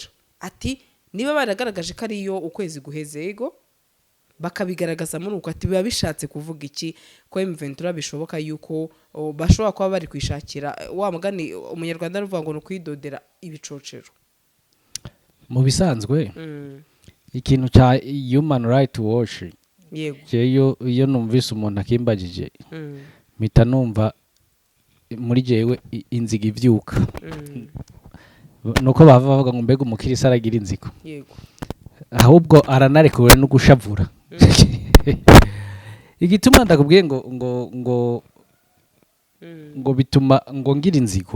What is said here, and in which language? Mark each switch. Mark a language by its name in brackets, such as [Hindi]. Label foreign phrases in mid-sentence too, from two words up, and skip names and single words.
[Kinyarwanda] Ati niba baragaragaje ko ariyo ukwezi guheze yego bakabigaragaza muri uko, ati biba bishatse kuvuga iki ko M23 bishoboka yuko bashobora kuba bari kwishakira wa mugani umunyarwanda aravuga ngo nukwidodera ibicocero. Mu bisanzwe ikintu cya Human Rights Watch yego [Rundi] iyo numvise umuntu akimbagije mpita numva muri jewe inziga ivyuka. Nuko bavuga ngo mbega umukirisa aragira inzigo, [Kinyarwanda] yego [Rundi] ahubwo aranarekura no gushavura. Igituma ndakubwiye ngo bituma ngo ngira inzigo,